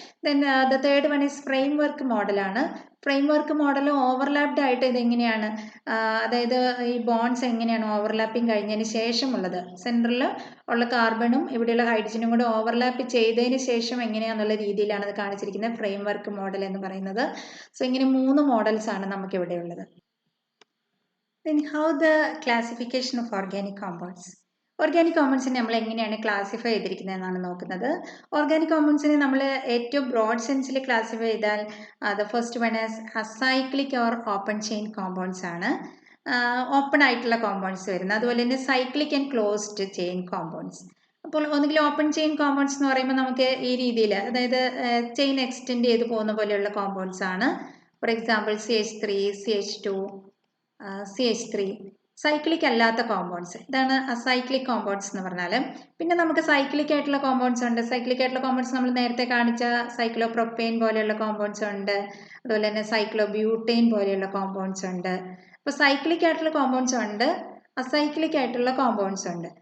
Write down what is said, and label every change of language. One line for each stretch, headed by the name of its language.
Malayalam: Then the third one is frame work മോഡലാണ്. Frame work model overlapped ആയിട്ട് ഇതെങ്ങനെയാണ്, അതായത് ഈ ബോൺസ് എങ്ങനെയാണ് ഓവർലാപ്പിംഗ് കഴിഞ്ഞതിന് ശേഷമുള്ളത്, സെൻറ്ററിൽ ഉള്ള കാർബണും ഇവിടെയുള്ള ഹൈഡ്രജനും കൂടെ ഓവർലാപ്പ് ചെയ്തതിന് ശേഷം എങ്ങനെയാണെന്നുള്ള രീതിയിലാണ് അത് കാണിച്ചിരിക്കുന്നത് ഫ്രെയിം വർക്ക് മോഡൽ എന്ന് പറയുന്നത്. സോ ഇങ്ങനെ 3 മോഡൽസ് ആണ് നമുക്കിവിടെ ഉള്ളത്.
English: Then how the classification of organic compounds.
Malayalam: Organic കോമ്പൗണ്ട്സിനെ നമ്മൾ എങ്ങനെയാണ് ക്ലാസിഫൈ ചെയ്തിരിക്കുന്നതെന്നാണ് നോക്കുന്നത്. ഓർഗാനിക് കോമ്പൗണ്ട്സിനെ നമ്മൾ ഏറ്റവും ബ്രോഡ് സെൻസിൽ ക്ലാസിഫൈ ചെയ്താൽ the first one as acyclic or open chain compounds ആണ്. ഓപ്പൺ ആയിട്ടുള്ള കോമ്പൗണ്ട്സ് വരുന്നത്. അതുപോലെ തന്നെ cyclic and closed chain compounds. അപ്പോൾ ഒന്നുകിൽ ഓപ്പൺ ചെയിൻ കോമ്പൗണ്ട്സ് എന്ന് പറയുമ്പോൾ നമുക്ക് ഈ രീതിയിൽ, അതായത് ചെയിൻ എക്സ്റ്റെൻഡ് ചെയ്ത് പോകുന്ന പോലെയുള്ള കോമ്പൗണ്ട്സ് ആണ്.
English: For example CH3, CH2, CH3.
Malayalam: Cyclic അല്ലാത്ത കോമ്പൗണ്ട്സ്, ഇതാണ് അസൈക്ലിക് കോമ്പൗണ്ട്സ് എന്ന് പറഞ്ഞാൽ. പിന്നെ നമുക്ക് സൈക്ലിക് ആയിട്ടുള്ള കോമ്പൗണ്ട്സ് ഉണ്ട്. സൈക്ലിക് ആയിട്ടുള്ള കോമ്പൗണ്ട്സ് നമ്മൾ നേരത്തെ കാണിച്ച സൈക്ലോപ്രൊപ്പെയിൻ പോലെയുള്ള കോമ്പൗണ്ട്സ് ഉണ്ട്. അതുപോലെ തന്നെ സൈക്ലോബ്യൂട്ടെയിൻ പോലെയുള്ള കോമ്പൗണ്ട്സ് ഉണ്ട്. അപ്പോൾ സൈക്ലിക് ആയിട്ടുള്ള കോമ്പൗണ്ട്സ് ഉണ്ട്, അസൈക്ലിക് ആയിട്ടുള്ള കോമ്പൗണ്ട്സ് ഉണ്ട്.